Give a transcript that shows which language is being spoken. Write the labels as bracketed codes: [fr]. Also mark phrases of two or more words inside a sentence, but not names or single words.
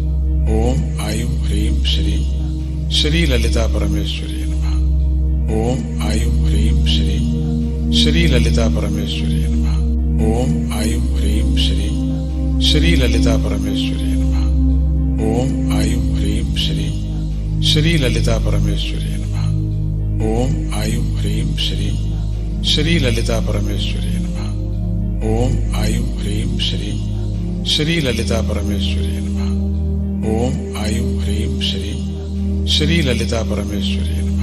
[sa] ओम आयुं ह्रीं श्रीं श्री ललिता परमेश्वरी नमः। ओम आयुं ह्रीं श्रीं श्री ललिता परमेश्वरी नमः। ओम आयुं ह्रीं श्रीं श्री ललिता परमेश्वरी नमः। ఓం ఐం హ్రీం శ్రీం శ్రీ లలితా పరమేశ్వరి నమః. ఓం ఐం హ్రీం శ్రీం శ్రీ లలితా పరమేశ్వరి నమః. ఓం ఐం హ్రీం శ్రీం శ్రీ లలితా పరమేశ్వరి నమః. ఓం ఐం హ్రీం శ్రీం శ్రీ లలితా పరమేశ్వరి నమః.